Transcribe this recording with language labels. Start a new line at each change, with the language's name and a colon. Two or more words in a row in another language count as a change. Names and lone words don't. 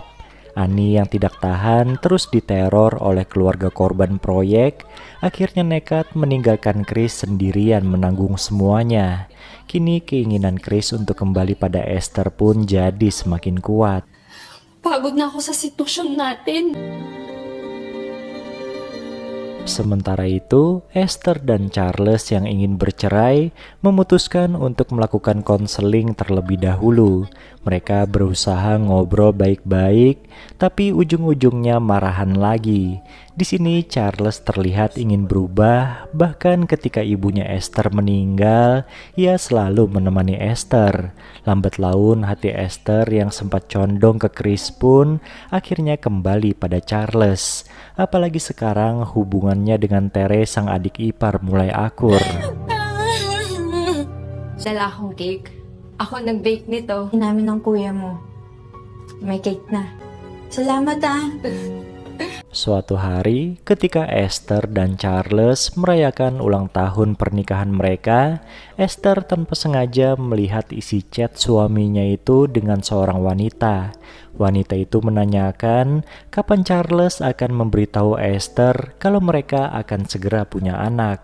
Indonesian: Ani yang tidak tahan terus diteror oleh keluarga korban proyek, akhirnya nekat meninggalkan Chris sendirian menanggung semuanya. Kini keinginan Chris untuk kembali pada Esther pun jadi semakin kuat.
Filipino: Pagod na ako sa sitwasyon natin.
Indonesian: Sementara itu, Esther dan Charles yang ingin bercerai memutuskan untuk melakukan konseling terlebih dahulu. Mereka berusaha ngobrol baik-baik, tapi ujung-ujungnya marahan lagi. Di sini Charles terlihat ingin berubah, bahkan ketika ibunya Esther meninggal, ia selalu menemani Esther. Lambat laun hati Esther yang sempat condong ke Chris pun akhirnya kembali pada Charles. Apalagi sekarang hubungannya dengan Tere sang adik ipar mulai akur.
Filipino: Dala akong cake. Ako nag-bake nito. Namin ng kuya mo. May cake na. Salamat ah.
Indonesian: Suatu hari, ketika Esther dan Charles merayakan ulang tahun pernikahan mereka, Esther tanpa sengaja melihat isi chat suaminya itu dengan seorang wanita. Wanita itu menanyakan kapan Charles akan memberitahu Esther kalau mereka akan segera punya anak.